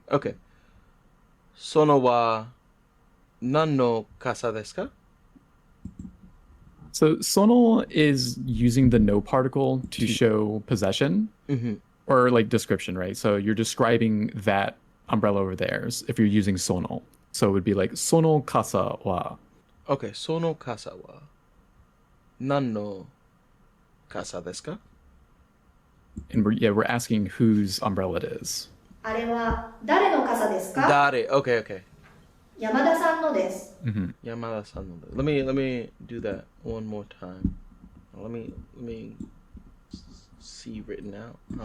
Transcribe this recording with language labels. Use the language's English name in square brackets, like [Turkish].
[Japanese] Okay. そのは何の傘ですか? [English] So sono is using the no particle to show possession or like description, right? So you're describing that umbrella over there if you're using sono. So it would be like [Japanese] sono kasa wa. Okay, その傘は何の傘ですか? [English] And we're asking whose umbrella it is. [Japanese] あれは誰の傘ですか？ [English] Got it. Okay. [Japanese] 山田さんのです。 [English] Yamada-san. Let me do that one more time. Let me see written out.